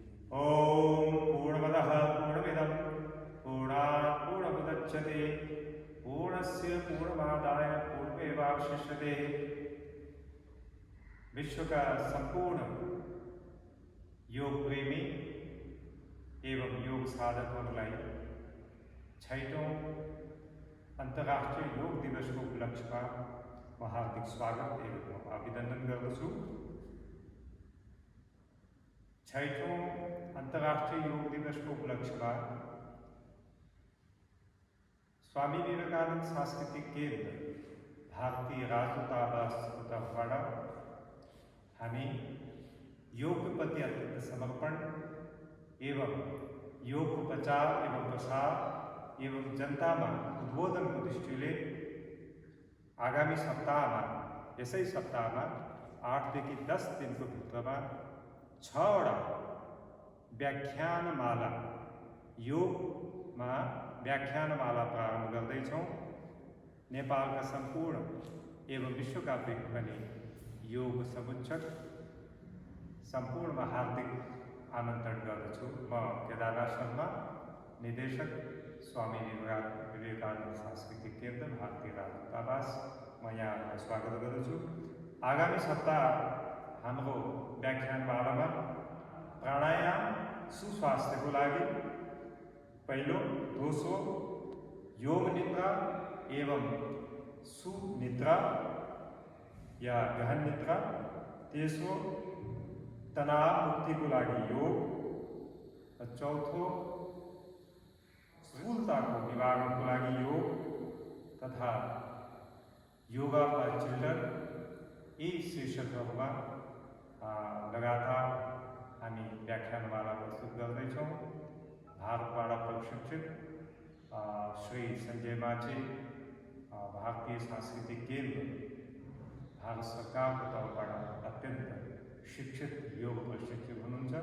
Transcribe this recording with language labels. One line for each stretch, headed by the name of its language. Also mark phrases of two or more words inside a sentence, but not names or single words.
Sanskrit: ॐ पूर्णमदः पूर्णमिदं पूर्णात् पूर्णमुदच्यते पूर्णस्य पूर्णमादाय पूर्णमेवावशिष्यते।
Nepali: विश्व का संपूर्ण योग प्रेमी एवं योग साधकहरूलाई छैटौं अंतर्राष्ट्रीय योग दिवस को उपलक्ष्यमा म हार्दिक स्वागत एवं अभिनन्दन गर्दछु। छैटौं अंतर्राष्ट्रीय योग दिवस को उपलक्ष्यमा स्वामी विवेकानंद सांस्कृतिक केन्द्र भारतीय राजदूतावास उतरवाड़ा हामी योग
Hindi: के प्रति
Nepali: अत्यंत समर्पण एवं योग को प्रचार एवं प्रसार एवं जनता में उद्बोधन को दृष्टिले आगामी सप्ताह में यसै सप्ताह में 8 देखि 10 दिन को भित्र में 6वटा व्याख्यानमाला योग में व्याख्यानमाला प्रारंभ गर्दैछौँ। नेपाल का संपूर्ण एवं विश्वव्यापी पनि योग समुच्चक संपूर्ण हार्दिक आमंत्रण गर्दछु। म केदारनाथ शर्मा, निदेशक स्वामी विवेकानंद सांस्कृतिक केन्द्र भारतीय राजदूतावास, म यहाँ स्वागत गर्दछु। आगामी सप्ताह हाम्रो व्याख्यानमालामा प्राणायाम सुस्वास्थ्यको लागि पहिलो, दोस्रो योग निद्रा एवं सुनिद्रा या गहन निद्रा, तेस्रो तनाव मुक्ति को लागि योग, चौथो स्थूलता को निवारण को लागि योग तथा
English: yoga for children,
Nepali: यी शीर्षकहरूमा लगातार हामी व्याख्यानमाला प्रस्तुत गर्दैछौँ। भारतबाट प्रशिक्षित श्री संजय माझी भारतीय सांस्कृतिक केन्द्र भारत सरकारको तर्फबाट अत्यन्त शिक्षित योग प्रशिक्षक हुनुहुन्छ।